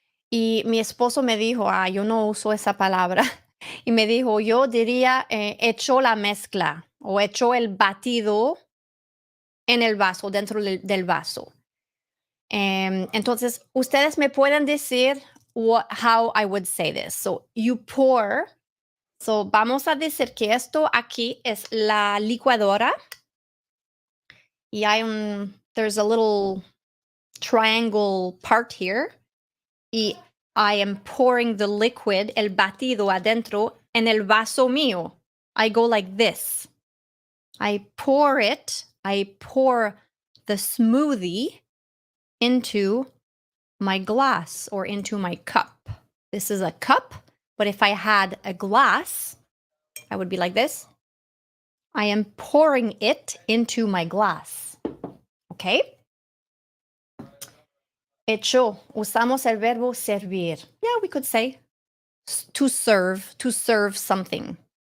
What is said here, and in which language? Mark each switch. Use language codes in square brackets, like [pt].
[es] Y mi esposo me dijo, yo no uso esa palabra. Y me dijo, yo diría, echó la mezcla o echó el batido en el vaso, dentro del vaso. Entonces, ustedes me pueden decir [en] how I would say this. So, you pour. [es] So, vamos a decir que esto aquí es la licuadora. Y [en] there's a little triangle part here. [es] Y [en] I am pouring the liquid, [es] el batido adentro, en el vaso mío. [en] I go like this. I pour the smoothie into my glass or into my cup. This is a cup, but if I had a glass, I would be like this. I am pouring it into my glass. Okay? [es] Hecho, usamos el verbo servir. [en] Yeah, we could say to serve something.